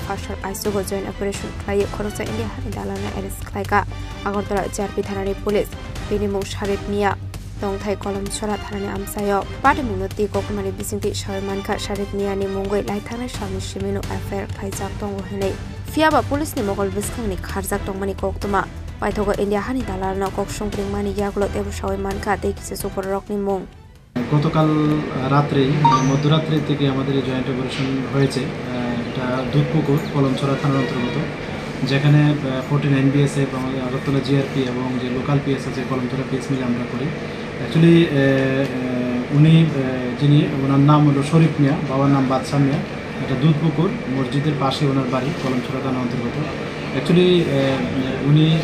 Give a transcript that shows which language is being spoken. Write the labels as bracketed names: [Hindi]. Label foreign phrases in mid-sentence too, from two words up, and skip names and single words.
[Kok Borok] fasal ICU go [English] joint operation [Kok Borok] khlai khorosa India hani dalal na arrest khlai ka Agartala JRP thanani police binimung Sharif Mia Tongthai kolomsora thanani amsayo party munoti kokumani bisingti Sharmanka Sharif Mia ni mungoi laithana shami shimino affair khaijak tongo henei fiaba police ni mogol biskangni kharjak tongmani koktuma paithogo India hani dalarno koksongpring mani yaglo tebu shawai manka dekise super rock ni mung [Bangla] গতকাল রাত্রে মধ্যরাত্রি থেকে আমাদের [English] joint operation [Bangla] হয়েছে এটা দুধপুকুর কলমছড়া থানার অন্তর্গত যেখানে 14 NBSF আমাদের আগরতলা জিআরপি এবং যে [English] local PS [Bangla] আছে কলমছড়া পিএস মিলে আমরা করি অ্যাকচুয়ালি উনি যিনি ওনার নাম হলো শরীফ মিয়া বাবার নাম বাদশাহ মিয়া এটা দুধপুকুর মসজিদের পাশে ওনার বাড়ি কলমছড়া থানার অন্তর্গত অ্যাকচুয়ালি উনি